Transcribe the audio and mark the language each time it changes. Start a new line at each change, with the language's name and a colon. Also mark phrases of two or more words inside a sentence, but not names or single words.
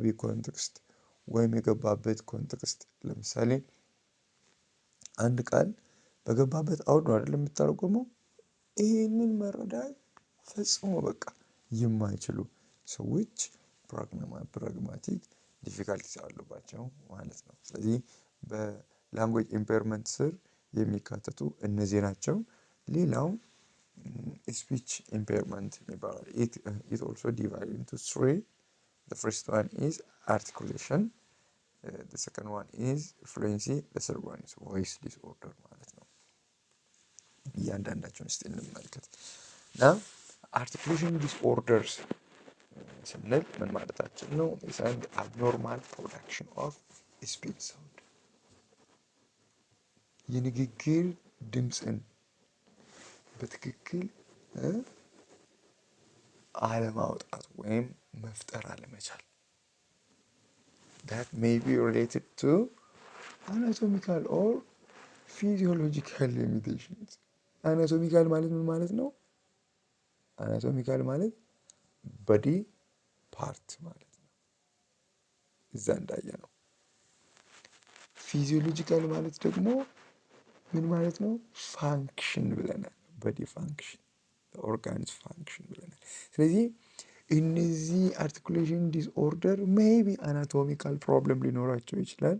Amharic: ኮንቴክስት ወይም የገባበት ኮንቴክስት፣ ለምሳሌ አንድ ቃል በገባበት አውድ ነው አይደል የምታደርገው። ይህንን መረዳት ፈጽሞ በቃ የማይችሉ ሰዎች
English: pragmatic difficulties
Amharic: አሉባቸው ማለት ነው። ስለዚህ
English: language impairment
Amharic: ስር የሚካተቱ እነዚህ ናቸው። ሌላው
English: speech impairment
Amharic: የሚባለው
English: it also divided into three. The first one is articulation, the second one is fluency, the third one is voice disorder
Amharic: ማለት ነው። እያንዳንዳቸውን እስቲ እንመልከት። እና
English: articulation disorders
Amharic: ስንል ምን ማለታችን ነው?
English: is an abnormal production of speech sound።
Amharic: የንግግር ድምፅን በትክክል አለማውጣት ወይም መፍጠር አለመቻል።
English: that may be related to anatomical or physiological limitations።
Amharic: አናቶሚካል ማለት ምን ማለት ነው? አናቶሚካል ማለት
English: body part
Amharic: ማለት ነው፣ እዛ እንዳየ ነው። ፊዚዮሎጂካል ማለት ደግሞ ምን ማለት ነው? ፋንክሽን ብለናል።
English: body function፣ organs function
Amharic: ብለናል። ስለዚህ እነዚህ
English: articulation disorder maybe anatomical problem
Amharic: ሊኖራቸው ይችላል።